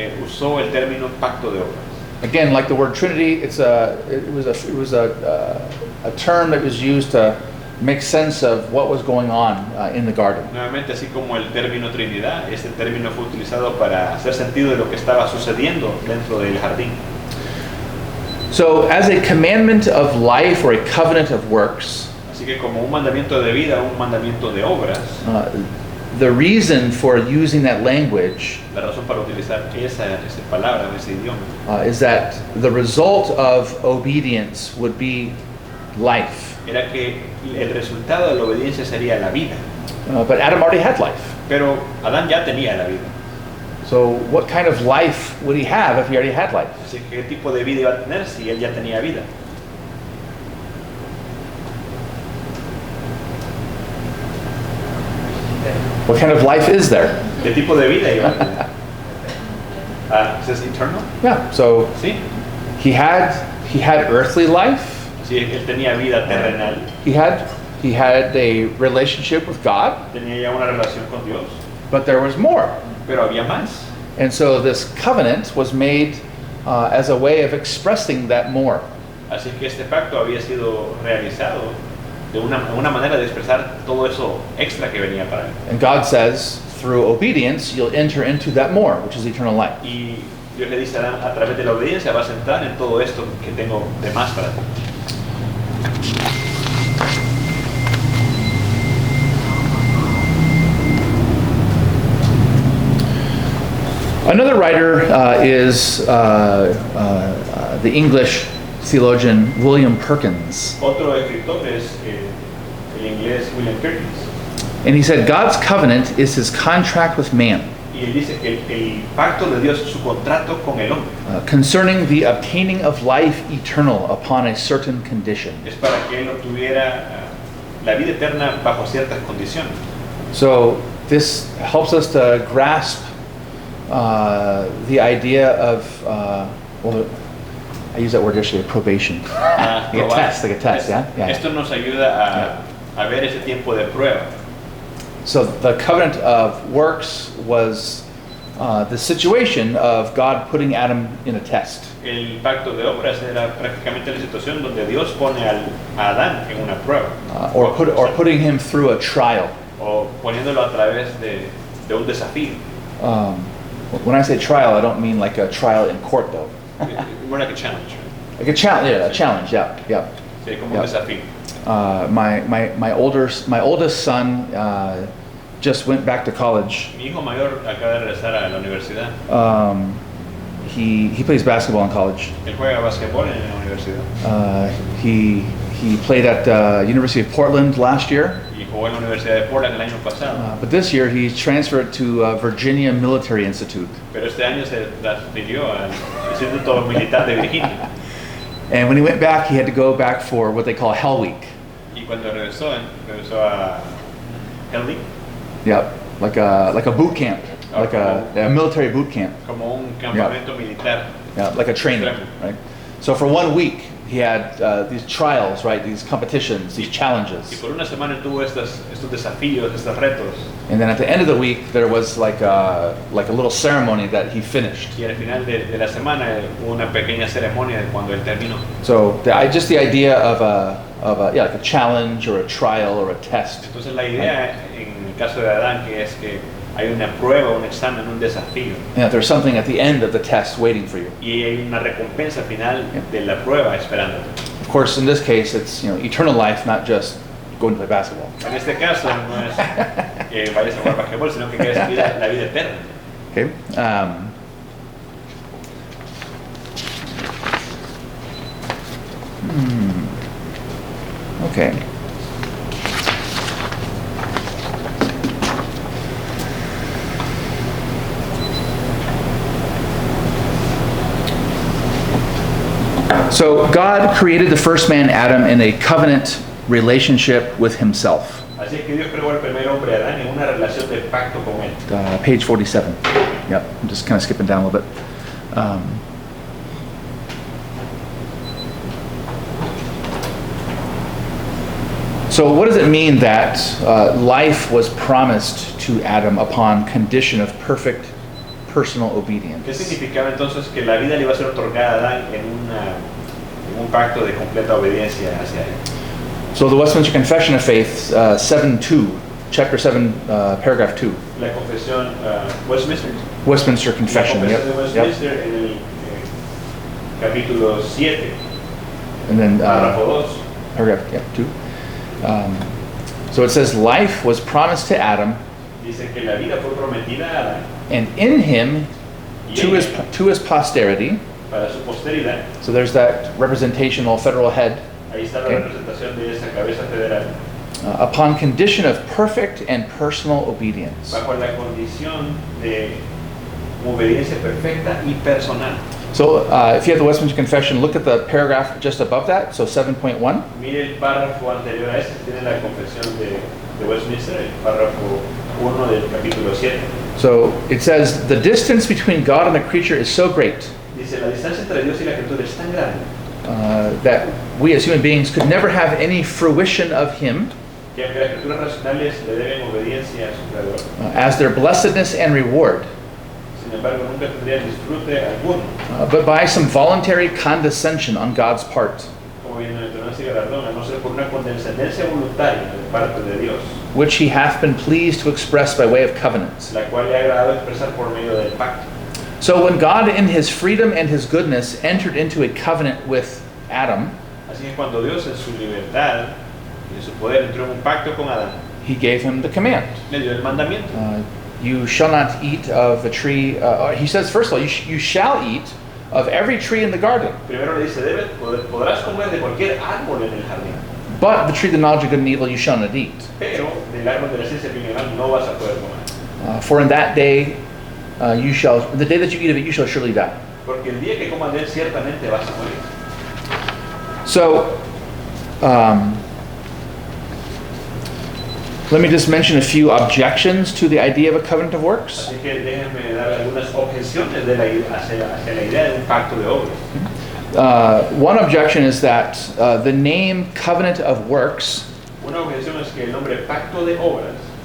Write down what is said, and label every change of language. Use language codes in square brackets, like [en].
[es] usó el término pacto de obras. [en] Again, like the word Trinity, it was a term that was used to make sense of what was going on in the garden. [es] Nuevamente, así como el término Trinidad, este término fue utilizado para hacer sentido de lo que estaba sucediendo dentro del jardín. [en] So, as a commandment of life or a covenant of works, [es] Así que como un mandamiento de vida, un mandamiento de obras, [en] the reason for using that language [es] la razón para utilizar esa palabra, ese idioma, [en] is that the result of obedience would be life. [es] era que el resultado de la obediencia sería la vida. [en] But Adam already had life. [es] Pero Adán ya tenía la vida. [en] So, what kind of life would he have if he already had life? [es] Así que ¿qué tipo de vida iba a tener si él ya tenía vida? [en] What kind of life is there? [es] ¿Qué tipo de vida iba a tener? ¿Es [en] this eternal? Yeah. So [es] Sí. [en] he had earthly life. [es] Sí, él tenía vida terrenal. [en] He had a relationship with God, [es] Tenía ya una relación con Dios. [en] but there was more. [es] Pero había más. [en] And so this covenant was made as a way of expressing that more. [es] Así que este pacto había sido realizado de una manera de expresar todo eso extra que venía para él. [en] And God says, through obedience, you'll enter into that more, which is eternal life. [es] Y Dios le dice a Adán, a través de la obediencia vas a entrar en todo esto que tengo de más para ti. [en] Another writer is the English theologian William Perkins. [es] Otro escritor es el inglés William Perkins. [en] And he said, God's covenant is his contract with man [es] Y él dice que el pacto de Dios es su contrato con el hombre. [en] concerning the obtaining of life eternal upon a certain condition. [es] Es para que él obtuviera la vida eterna bajo ciertas condiciones. [en] So this helps us to grasp the idea of, well, I use that word yesterday, probation. Like a test, yeah? Yeah. [es] Esto nos ayuda a ver ese tiempo de prueba. [en] So the covenant of works was the situation of God putting Adam in a test. [es] El pacto de obras era prácticamente la situación donde Dios pone a Adán en una prueba. [en] Or putting him through a trial. [es] O poniéndolo a través de un desafío. [en] When I say trial, I don't mean like a trial in court, though. More like a challenge. Right? Like a challenge, yeah, a challenge, yeah. [es] Sí, como un desafío. [en] My oldest son just went back to college. [es] Mi hijo mayor acaba de regresar a la universidad. [en] He plays basketball in college. [es] Él juega basquetbol en la universidad. [en] He played at University of Portland last year. [es] Y jugó en la Universidad de Portland el año pasado. [en] But this year he's transferred to Virginia Military Institute. [es] Pero este año se transfirió al Instituto Militar de Virginia. [en] And when he went back, he had to go back for what they call Hell Week. [es] Y cuando regresó a Hell Week. [en] Yep, like a boot camp, like a military boot camp. [es] Como un campamento militar. [en] Yeah, like a training, right? So for 1 week, he had these trials, right? These competitions, these [es] Y [en] challenges. [es] por una semana tuvo estos desafíos, estos retos. [en] And then at the end of the week, there was like a little ceremony that he finished. [es] Y al final de la semana hubo una pequeña ceremonia de cuando él terminó. [en] So just the idea of like a challenge or a trial or a test. [es] Entonces la idea en el caso de Adán que es que hay una prueba, un examen, un desafío. [en] Yeah, there's something at the end of the test waiting for you. [es] Y hay una recompensa final de la prueba esperándote. [en] Of course, in this case, it's eternal life, not just going to play basketball. [es] En este caso no es que vayas a jugar basquetbol, sino que quieres vivir la vida eterna. [en] Okay. Okay. So God created the first man, Adam, in a covenant relationship with himself. [es] Así que Dios creó al primer hombre Adán en una relación de pacto con él. [en] Page 47. Yep, I'm just kind of skipping down a little bit. So what does it mean that life was promised to Adam upon condition of perfect personal obedience? [es] ¿Qué significaba entonces que la vida le iba a ser otorgada a Adán en un pacto de completa obediencia hacia él? [en] So the Westminster Confession of Faith, 7:2, chapter 7, paragraph 2. [es] La confesión Westminster. [en] Westminster Confession, [es] La [en] yep. [es] confesión de Westminster en el capítulo 7, [en] And then [es] párrafo 2. [en] paragraph 2. So it says, life was promised to Adam, [es] Dice que la vida fue prometida a Adán [en] and in him [es] y [en] to [es] en [en] his [es] él, [en] to his posterity. [es] para su posteridad. [en] So there's that representational federal head. [es] Ahí está la [en] Okay. [es] representación de esa cabeza federal. [en] Upon condition of perfect and personal obedience. [es] Bajo la condición de obediencia perfecta y personal. [en] So if you have the Westminster Confession, look at the paragraph just above that, so 7.1. [es] Mire el párrafo anterior a ese, tiene la confesión de Westminster, el párrafo 1 del capítulo 7. [en] So it says, the distance between God and the creature is so great [es] Dice, la distancia entre Dios y la criatura es tan grande [en] that we as human beings could never have any fruition of him [es] que aunque las criaturas racionales le deben obediencia a su creador, [en] as their blessedness and reward, [es] sin embargo nunca tendrían disfrute alguno, [en] but by some voluntary condescension on God's part, [es] como bienaventuranza y galardón, a no ser por una condescendencia voluntaria de parte de Dios, [en] which he hath been pleased to express by way of covenants. [es] la cual le ha agradado expresar por medio del pacto. [en] So when God in his freedom and his goodness entered into a covenant with Adam, [es] Así que cuando Dios en su libertad y en su poder entró en un pacto con Adán, [en] he gave him the command. [es] le dio el mandamiento. [en] You shall not eat of the tree, he says first of all, you shall eat of every tree in the garden, [es] Primero le dice, podrás comer de cualquier árbol en el jardín, [en] but the tree of the knowledge of good and evil you shall not eat. [es] pero del árbol de la ciencia bien y mal no vas a poder comer. [en] For in that day the day that you eat of it, you shall surely die. [es] Porque el día que comas de él ciertamente vas a morir. [en] So, let me just mention a few objections to the idea of a covenant of works. [es] Así que déjenme dar algunas objeciones hacia la idea de un pacto de obras. [en] One objection is that the name covenant of works [es] Una objeción es que el nombre pacto de obras